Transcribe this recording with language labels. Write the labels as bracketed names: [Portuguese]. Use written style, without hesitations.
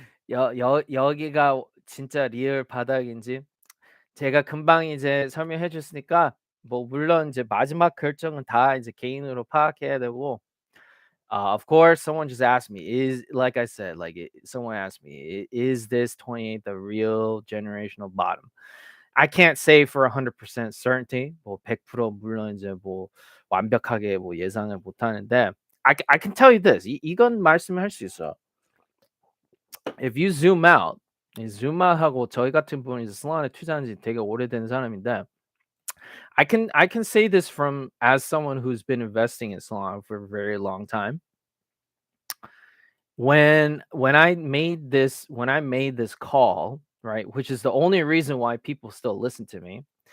[Korean] 여기가 진짜 리얼 바닥인지 제가 금방 이제 설명해 줬으니까 뭐 물론 이제 마지막 결정은 다 이제 개인으로 파악해야 되고 [English] of course someone just asked me is like I said someone asked me is this 28 the real generational bottom? I can't say for 100% certainty. [Korean] 뭐 100% 물론 이제 뭐 완벽하게 뭐 예상을 못 하는데 [English] I can tell you this. [Korean] 이건 말씀할 수 있어. [English] if you zoom out, [Korean] 이 zoom out하고 저희 같은 분은 이제 슬라나에 투자한 지 되게 오래된 사람인데 [English] I can say this from as someone who's been investing in Solana for a very long time. When I made this call, right, which is the only reason why people still listen to me.